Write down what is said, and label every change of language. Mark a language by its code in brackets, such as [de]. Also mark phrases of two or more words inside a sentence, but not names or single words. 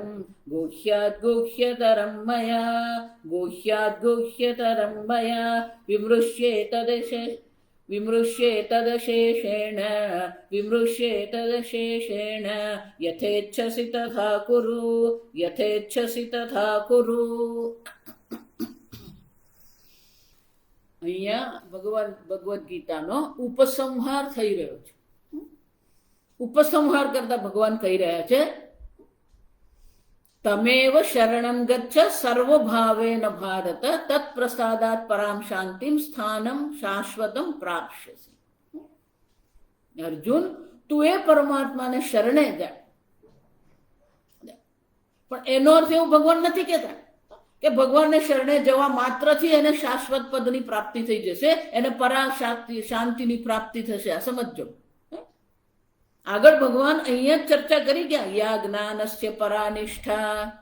[sa] गुह्याद् गुह्यतरं मया गुह्याद् गुह्यतरं मया विमृश्येतदशेषेण यथेच्छसि तथा कुरु यथेच्छसि तथा कुरु। [gu] અહીંયા ભગવદ્ ગીતાનો ઉપસંહાર થઈ રહ્યો છે। ઉપસંહાર કરતા ભગવાન કહી રહ્યા છે [sa] तमेव शरणं गच्छ सर्वभावेन भारत तत्प्रसादात् परां शांतिं स्थानं शाश्वतं प्राप्स्यसि। [gu] અર્જુન તૂ એ પરમાત્મા ને શરણે જા। પણ એનો અર્થ એવું ભગવાન નથી કહેતા કે ભગવાનને શરણે જવા માત્રથી એને શાશ્વત પદની પ્રાપ્તિ થઈ જશે, એને શાંતિની પ્રાપ્તિ થશે. આ સમજો. આગળ ભગવાન અહીંયા જ ચર્ચા કરી ગયા, [sa] યા જ્ઞાનસ્ય પરાનિષ્ઠા.